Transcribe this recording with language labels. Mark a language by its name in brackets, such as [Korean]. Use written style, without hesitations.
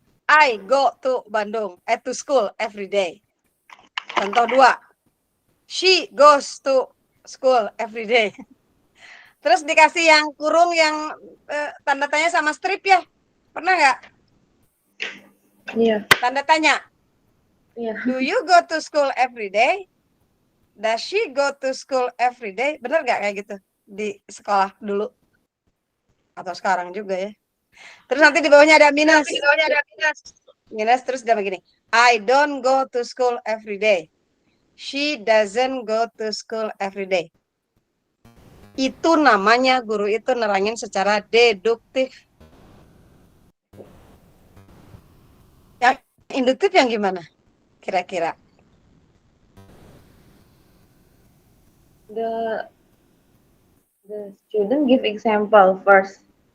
[English] I go to Bandung, to school every day. [Indonesian] Contoh 2. [English] She goes to school every day. [Indonesian] Terus dikasih yang kurung yang tanda tanya sama strip ya. Pernah nggak? Iya. Tanda tanya. Iya. [English] Do you go to school every day? Does she go to school every day? [Indonesian] Bener nggak kayak gitu di sekolah dulu? Atau sekarang juga ya. Terus nanti di bawahnya ada minus. Minus terus dia begini. [English] I don't go to school every day. She doesn't go to school every day. [Indonesian] Itu namanya guru itu nerangin secara deduktif. Yang induktif yang gimana? Kira-kira? [English] The student give example first.